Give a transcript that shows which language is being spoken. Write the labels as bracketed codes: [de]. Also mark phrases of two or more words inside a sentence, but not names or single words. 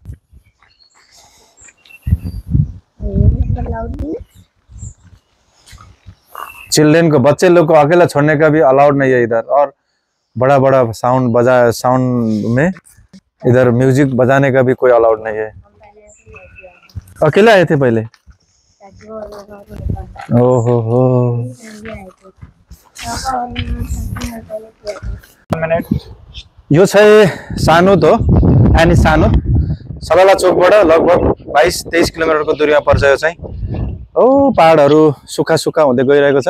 [hi] चिल्ड्रेन को, बच्चे लोग को अकेला छोड़ने का भी अलाउड नहीं है इधर। और बड़ा साउंड में इधर म्यूजिक बजाने का भी कोई अलाउड नहीं है। अकेले आए थे पहले? ओहो हो। [ne] यो चाहिँ सानोद हो, आनी सानोद। सलाला चोकबाट लगभग 22-23 किलोमिटरको दूरीमा पर्छ। यो चाहिँ पहाडहरू सुक्खा हुँदै गइरहेको छ।